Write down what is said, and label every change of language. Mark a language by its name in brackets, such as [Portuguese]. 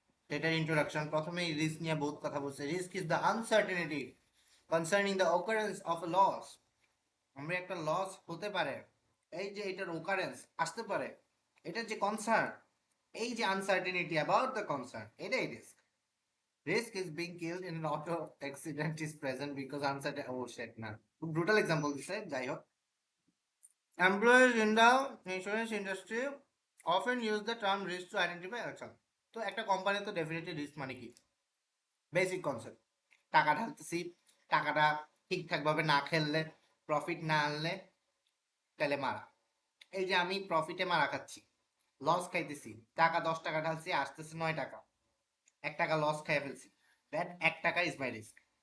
[Bangla] এটার ইন্ট্রোডাকশন প্রথমেই রিস্ক নিয়ে বহুত কথা বলছে। [English] Risk is the uncertainty concerning the occurrence of a loss. [Bangla] আমরা একটা লস হতে পারে, এই যে এটার ওকারেন্স আসতে পারে, এটার যে কনসার্ন, এই যে আনসার্টেনিটি অ্যাবাউট দ্য কনসার্ন, এটাই risk. [English] Risk is being killed in an auto accident is present because uncertain. Oh shit, man. Brutal example [Bangla] দিছে, যাই হোক। [English] Employees in the insurance industry often use the term risk to identify action. [Bangla] তো একটা company তো definitely risk মানে কি? Basic concept. টাকা ঢালতেছি, টাকাটা ঠিকঠাক ভাবে না খেললে, প্রফিট না আনলে, তাহলে মারা। এই যে আমি প্রফিটে মারা খাচ্ছি, লস খাইতেছি, টাকা 10 টাকা ঢালছি, আসতেছে 9 টাকা, 1 টাকা লস খাই ফেলছি, [English] That 1 taka is my risk.